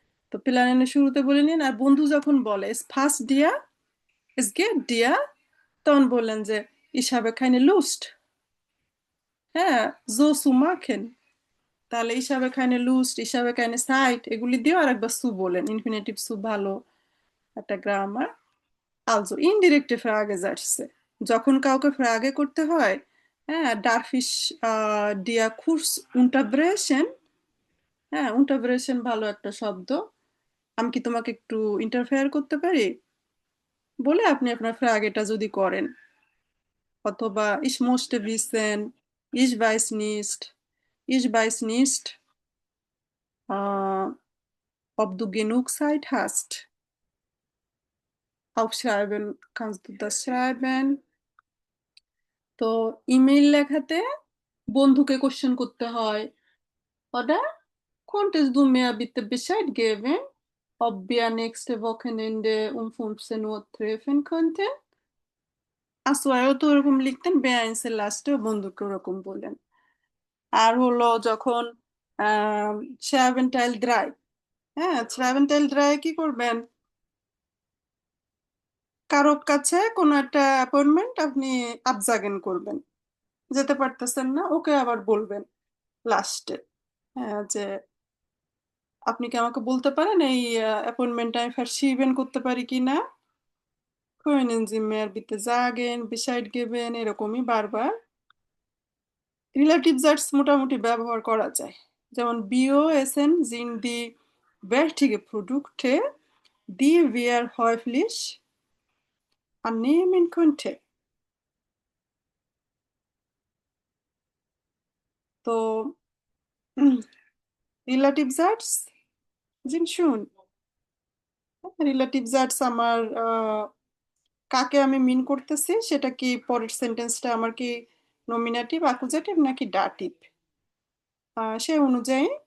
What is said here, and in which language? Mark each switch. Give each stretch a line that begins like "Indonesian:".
Bangla: তো প্ল্যানের শুরুতে বলে নিন, আর বন্ধু যখন বলে
German: es passt dir, es geht dir,
Bangla: তখন বললেন যে
German: ich habe keine Lust,
Bangla: হ্যাঁ,
German: so zu machen।
Bangla: তাহলে
German: ich habe keine Lust, ich habe keine Zeit
Bangla: এগুলি দিয়েও আরেকবার সু বলেন, ইনফিনিটিভ সু ভালো একটা গ্রামার।
German: Also indirekte Fragesätze,
Bangla: যখন কাউকে ফ্রাগে করতে হয়, হ্যাঁ,
German: darf ich dir kurz unterbrechen?
Bangla: হ্যাঁ, unterbrechen ভালো একটা শব্দ। আমি কি তোমাকে একটু ইন্টারফেয়ার করতে পারি বলে আপনি আপনার ফ্রাগেটা যদি করেন।
German: অথবা ich möchte wissen, ich weiß nicht, ich weiß nicht ob du genug Zeit hast. Aufschreiben kannst du das schreiben.
Bangla: তো ইমেইল লেখাতে বন্ধুকে কোশ্চেন করতে হয়,
German: oder? Konntest du mir bitte Bescheid geben? ob wir nächste Wochenende um 15 Uhr treffen könnten.
Bangla: আসোয়ারও তো ওরকম লিখতেন, বেআইনসের লাস্টেও বন্ধুকে ওরকম বললেন। আর হলো যখন আহ শ্রাভেন্টাইল ড্রাই, হ্যাঁ শ্রাভেন্টাইল ড্রাই কি করবেন, কারো কাছে কোনো একটা অ্যাপয়েন্টমেন্ট আপনি আবজাগেন করবেন, যেতে পারতেছেন না, ওকে আবার বলবেন লাস্টে, হ্যাঁ যে আপনি কি আমাকে বলতে পারেন এই অ্যাপয়েন্টমেন্টটা আমি verschieben করতে পারি কি না,
German: können Sie mir bitte sagen, Bescheid geben,
Bangla: এরকমই বারবার। রিলেটিভ জার্স মোটামুটি ব্যবহার করা যায়, যেমন
German: BOSN sind die wertige Produkte, die wir häufig annehmen könnte।
Bangla: তো relative jars
German: sind schon,
Bangla: relative jars আমার কাকে আমি মিন করতেছি সেটা কি, পরের সেন্টেন্সটা আমার কি নমিনেটিভ অ্যাকুজেটিভ নাকি ডাটিভ, সে অনুযায়ী।